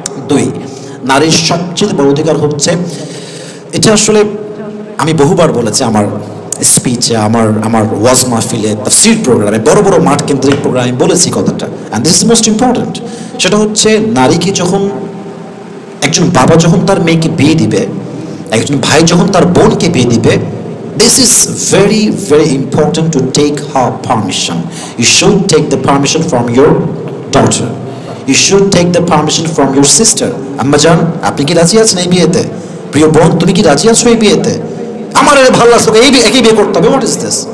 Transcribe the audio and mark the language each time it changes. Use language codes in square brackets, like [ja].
[bn] 2, নারীর সবচেয়ে বড় অধিকার হচ্ছে, এটা আসলে আমি বহুবার বলেছি আমার স্পিচে, আমার ওয়াজ মাহফিলে, তাফসীর প্রোগ্রামে, বড় বড় মাঠ কেন্দ্রিক প্রোগ্রামে বলেছি কথাটা, [en] And this is most important. [bn] সেটা হচ্ছে নারীকে যখন একজন বাবা যখন তার মেয়েকে বিয়ে দিবে, একজন ভাই যখন তার বোনকে বিয়ে দিবে, [en] this is very very important to take her permission. You should take the permission from your daughter. You should take the permission from your sister. [bn] আম্মা জান, আপনি কি রাজি আছেন এই বিয়েতে? প্রিয় বোন, তুমি কি রাজি আছো এই বিয়েতে? আমার এর ভালো লাগছে, এই একই বিয়ে করতে হবে। [en] What is this?